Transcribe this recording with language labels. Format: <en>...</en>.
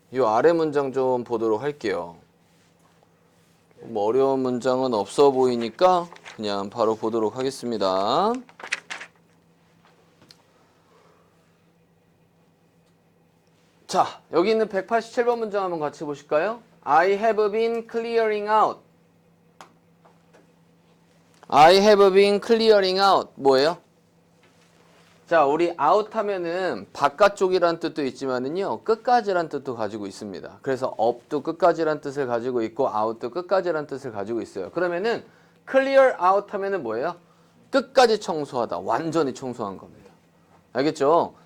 <ko>요 아래 문장 좀 보도록 할게요. 뭐 어려운 문장은 없어 보이니까 그냥 바로 보도록 하겠습니다. 자, 여기 있는 187번 문장 한번 같이 보실까요?</ko> <en>I have been clearing out. I have been clearing out.</en> <ko>뭐예요? 자, 우리 out 하면은 바깥쪽이란 뜻도 있지만은요, 끝까지란 뜻도 가지고 있습니다. 그래서 up도 끝까지란 뜻을 가지고 있고, out도 끝까지란 뜻을 가지고 있어요. 그러면은 clear out 하면은 뭐예요? 끝까지 청소하다, 완전히 청소한 겁니다. 알겠죠?</ko>